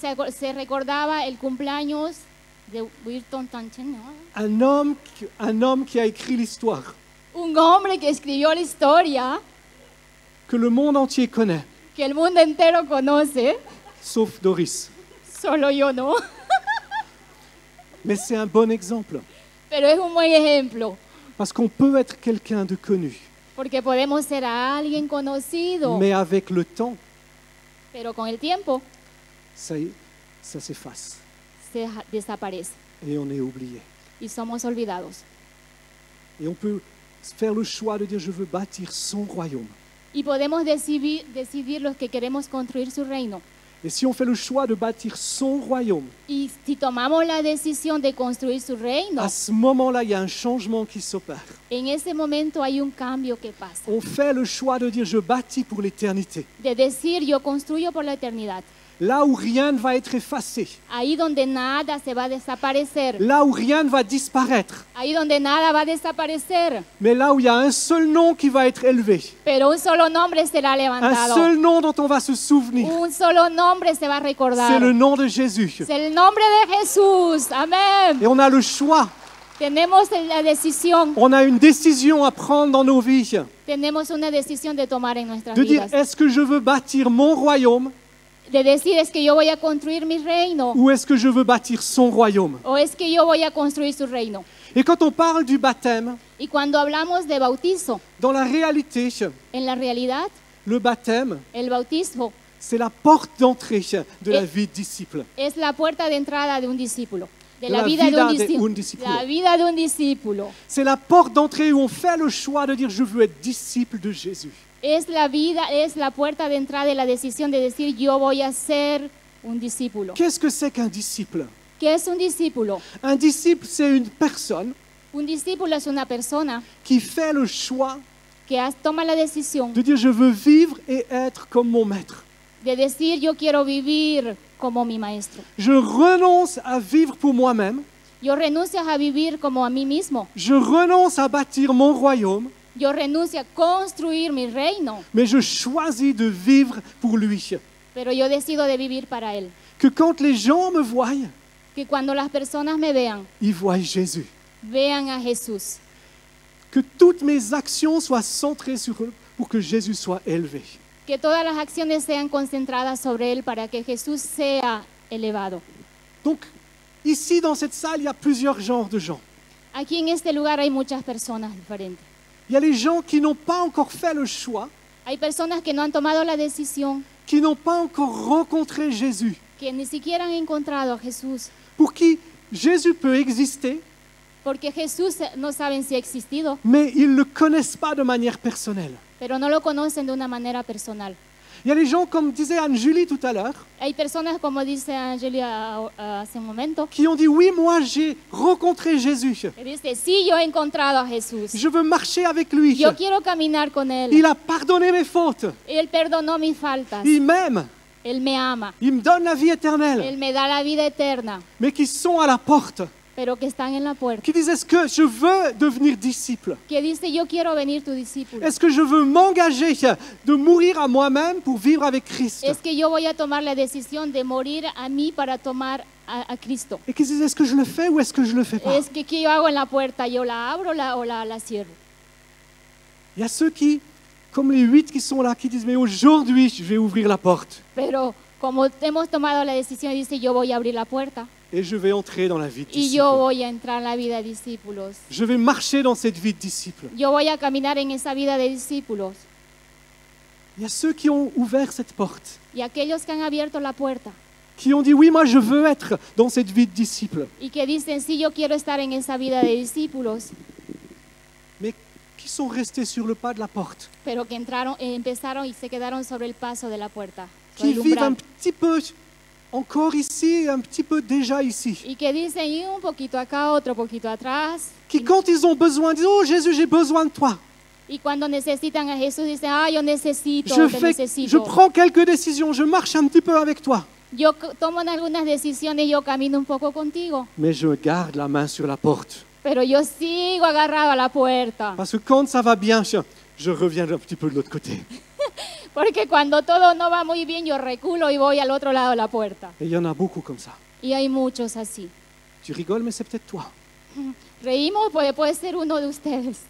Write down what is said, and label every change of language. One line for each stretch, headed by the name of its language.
Spanish: se recordaba el cumpleaños de Winston Churchill, ¿no?
French: Un homme qui a écrit l'histoire,
Spanish: Un hombre que escribió la historia
French: que le monde entier connaît,
Spanish: que el mundo entero conoce,
French: sauf Doris.
Spanish: solo yo no,
French: Mais c'est un bon exemple,
Spanish: pero es un buen ejemplo,
French: parce qu'on peut être quelqu'un de connu,
Spanish: porque podemos ser a alguien conocido,
French: mais avec le temps,
Spanish: pero con el tiempo
French: ça s'efface
Spanish: desaparece
French: et on est oublié.
Spanish: y somos olvidados.
French: Et on peut faire le choix de dire je veux bâtir son royaume.
Spanish: Y podemos decidir los que queremos construir su reino.
French: Et si on fait le choix de bâtir son royaume,
Spanish: Y si tomamos la decisión de construir su reino,
French: à ce moment-là, il y a un changement qui s'opère.
Spanish: en ese momento hay un cambio que pasa.
French: On fait le choix de dire je bâtis pour l'éternité.
Spanish: De decir, yo construyo por la eternidad.
French: Là où rien ne va être effacé,
Spanish: Ahí donde nada se va a desaparecer.
French: là où rien ne va disparaître,
Spanish: Ahí donde nada va a desaparecer.
French: mais là où il y a un seul nom qui va être élevé,
Spanish: Pero un solo nombre será
French: un
Spanish: levantado.
French: seul nom dont on va se souvenir,
Spanish: Un solo nombre se va a recordar.
French: c'est le nom de Jésus.
Spanish: Es el nombre de Jesús. Amén.
French: Et on a le choix,
Spanish: Tenemos la decisión.
French: on a une décision à prendre dans nos vies,
Spanish: Tenemos una decisión de tomar en nuestras
French: de dire
Spanish: vidas.
French: est-ce que je veux bâtir mon royaume
Spanish: De decir, es que yo voy a construir mi reino.
French: ou est-ce que je veux bâtir son royaume.
Spanish: O es que yo voy a construir su reino.
French: Et quand on parle du baptême,
Spanish: Y cuando hablamos de bautizo,
French: dans la réalité,
Spanish: en la realidad,
French: le baptême,
Spanish: el bautismo
French: c'est la porte d'entrée de la vie de disciple.
Spanish: es la puerta de entrada de un discípulo. De La la vida de un vida de un discípulo. discípulo. La vida de un discípulo.
French: C'est la porte d'entrée où on fait le choix de dire je veux être disciple de Jésus.
Spanish: Es la vida, es la puerta de entrada de la decisión de decir, yo voy a ser un discípulo.
French: Qu'est-ce que c'est qu'un disciple?
Spanish: ¿Qué es un discípulo?
French: Un disciple, c'est une personne
Spanish: Un discípulo es una persona
French: qui fait le choix
Spanish: que toma la decisión
French: de dire je veux vivre et être comme mon maître.
Spanish: de decir, yo quiero vivir como mi maestro.
French: Je renonce à vivre pour moi-même.
Spanish: Yo renuncio a vivir como a mí mismo.
French: Je renonce à bâtir mon royaume,
Spanish: Yo renuncio a construir mi reino,
French: mais je choisis de vivre pour lui.
Spanish: pero yo decido de vivir para Él.
French: Que quand les gens me voient,
Spanish: Que cuando las personas me vean,
French: ils voient Jésus.
Spanish: vean a Jesús.
French: Que toutes mes actions soient centrées sur eux pour que Jésus soit élevé.
Spanish: Que todas las acciones sean concentradas sobre Él para que Jesús sea elevado.
French: Donc, ici dans cette salle, il y a plusieurs genres de gens.
Spanish: Aquí en este lugar hay muchas personas diferentes.
French: Il y a les gens qui n'ont pas encore fait le choix,
Spanish: Hay personas que no han tomado la decisión,
French: qui n'ont pas encore rencontré Jésus,
Spanish: que ni siquiera han encontrado a Jesús,
French: pour qui Jésus peut exister,
Spanish: porque Jesús no saben si ha existido,
French: mais ils ne le connaissent pas de manière personnelle.
Spanish: pero no lo conocen de una manera personal.
French: Il y a les gens, comme disait Anne-Julie tout à l'heure,
Spanish: Hay personas, como dice Angelia hace un momento,
French: qui ont dit oui, moi j'ai rencontré Jésus.
Spanish: que dice, sí, yo he encontrado a Jesús.
French: Je veux marcher avec lui.
Spanish: Yo quiero caminar con Él.
French: Il a pardonné mes fautes.
Spanish: Él perdonó mis faltas.
French: Il m'aime.
Spanish: Él me ama.
French: Il me donne la vie éternelle.
Spanish: Él me da la vida eterna.
French: Mais qui sont à la porte,
Spanish: pero que están en la puerta,
French: qui disent est-ce que je veux devenir disciple?
Spanish: que dice yo quiero venir tu discípulo.
French: Est-ce que je veux m'engager de mourir à moi-même pour vivre avec Christ?
Spanish: Es que yo voy a tomar la decisión de morir a mí para tomar a Cristo.
French: Et qui disent est-ce que je le fais ou est-ce que je le fais pas?
Spanish: Es que ¿qué yo hago en la puerta? ¿Yo la abro o la cierro?
French: Il y a ceux qui, comme les 8 qui sont là, qui disent mais aujourd'hui je vais ouvrir la porte
Spanish: Pero como hemos tomado la decisión, dice yo voy a abrir la puerta
French: et je vais entrer dans la vie de
Spanish: y
French: disciple.
Spanish: yo voy a entrar en la vida de discípulos.
French: Je vais marcher dans cette vie de disciple.
Spanish: Yo voy a caminar en esa vida de discípulos.
French: Il y a ceux qui ont ouvert cette porte,
Spanish: Y aquellos que han abierto la puerta
French: qui ont dit oui, moi je veux être dans cette vie de disciple,
Spanish: y que dicen sí, yo quiero estar en esa vida de discípulos,
French: mais qui sont restés sur le pas de la porte,
Spanish: pero que empezaron y se quedaron sobre el paso de la puerta,
French: qui
Spanish: sobre el
French: vivent un
Spanish: umbral,
French: petit peu encore ici, un petit peu déjà ici,
Spanish: y que dicen y un poquito acá, otro poquito atrás,
French: qui quand ils ont besoin disent oh Jésus j'ai besoin de toi,
Spanish: y cuando necesitan a Jesús dicen, yo necesito,
French: je
Spanish: te necesito.
French: je prends quelques décisions, je marche un petit peu avec toi,
Spanish: Yo tomo algunas decisiones, yo camino un poco contigo,
French: mais je garde la main sur la porte,
Spanish: pero yo sigo agarrado a la puerta.
French: parce que quand ça va bien, je reviens un petit peu de l'autre côté.
Spanish: Porque cuando todo no va muy bien, yo reculo y voy al otro lado de la puerta.
French: Et il y en a beaucoup comme ça.
Spanish: Y hay muchos así.
French: Tu rigoles, mais c'est peut-être toi.
Spanish: Reímos, puede ser uno de ustedes.